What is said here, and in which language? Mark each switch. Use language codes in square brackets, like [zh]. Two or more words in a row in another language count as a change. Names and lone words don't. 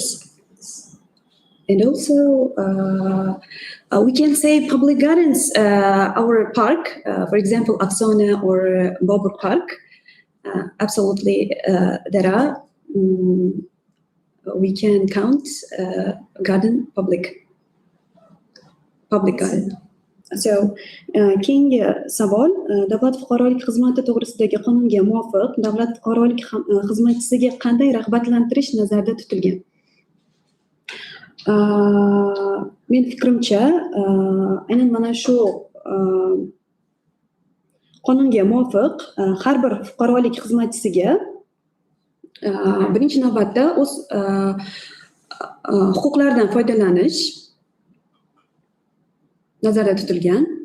[en] And also, we can say public gardens, our park, for example, Aksona or Bobur Park, absolutely there are. We can count garden public garden. So, [uz] keyingi savol, davlat fuqarolik xizmati to'g'risidagi qonunga muvofiq davlat fuqarolik xizmatchisiga qanday rag'batlantirish nazarda tutilgan? Men fikrimcha, aynan mana shu qonunga muvofiq har bir fuqarolik xizmatchisiga birinchi navbatda o'z huquqlaridan foydalanish nazarda tutilgan.